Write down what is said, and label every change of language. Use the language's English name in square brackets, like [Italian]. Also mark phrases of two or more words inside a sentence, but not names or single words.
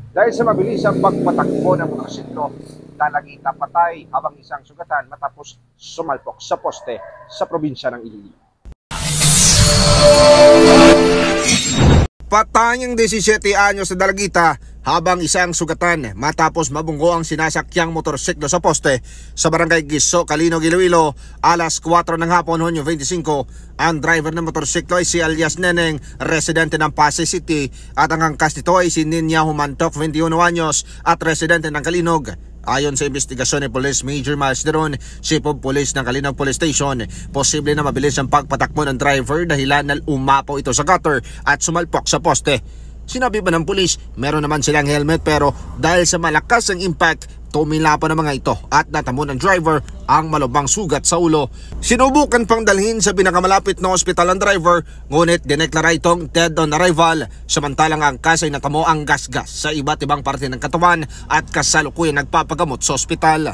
[Filipino] dahil sa mabilisang pagpatakbo ng motorsiklo. Dalagita patay habang isang sugatan matapos sumalpok sa poste sa probinsya ng Iloilo. Patay ang 17 anyos sa Dalagita habang isang sugatan matapos mabunggo ang sinasakyang motorsiklo sa poste sa barangay Giso, Calinog, Iloilo. Alas 4 ng hapon, Hunyo 25. Ang driver ng motorsiklo ay si alias Neneng, residente ng Pasay City, at ang angkas nito ay si Ninya Humantok, 21 anyos at residente ng Calinog. Ayon sa investigasyon ni Police Major Miles Deron, Chief of Police ng Calinog Police Station, posible na mabilis ang pagpatakbo ng driver dahilan na umapaw ito sa gutter at sumalpok sa poste. Sinabi pa ng pulis, meron naman silang helmet pero dahil sa malakas ang impact, tumila pa ng mga ito at natamo ng driver ang malubhang sugat sa ulo. Sinubukan pang dalhin sa pinakamalapit na ospital ang driver, ngunit dineklara itong [English] dead on arrival, [Filipino] samantalang ang angkas ay natamo ang gasgas sa iba't ibang parte ng katawan at kasalukuyan nagpapagamot sa ospital.